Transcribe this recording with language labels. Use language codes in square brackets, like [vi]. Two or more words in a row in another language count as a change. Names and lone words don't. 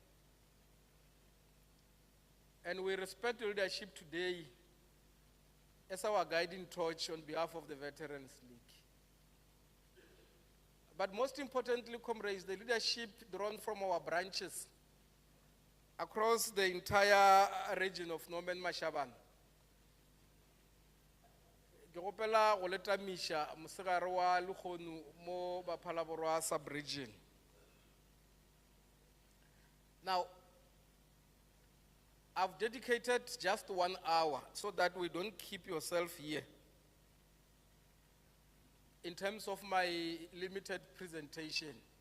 [en] And we respect the leadership today as our guiding torch on behalf of the Veterans League. But most importantly, comrades, the leadership drawn from our branches across the entire region of Norman Mashabane. [nso] Ke gopela go letamisha mosegare wa Lekgonu mo Ba-Phalaborwa sub-region. [en] Now, I've dedicated just 1 hour so that we don't keep yourself here in terms of my limited presentation.